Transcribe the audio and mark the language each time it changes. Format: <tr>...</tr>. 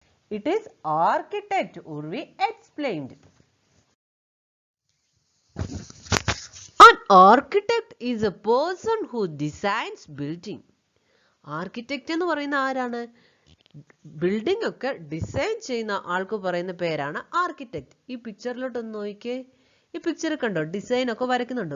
<en>It is architect, Urvi explained. An architect is a person who designs building.</en> <ml>Architect എന്ന് പറയുന്ന ആരാണ്? Building ഒക്കെ design ചെയ്യുന്ന ആൾക്ക് പറയുന്ന പേരാണ് ആർക്കിടെക്റ്റ്. ഈ പിക്ചറിലോട്ടൊന്ന് നോക്കിയേ. ഈ പിക്ചർ കണ്ടോ? ഡിസൈൻ ഒക്കെ വരയ്ക്കുന്നുണ്ടോ?</ml>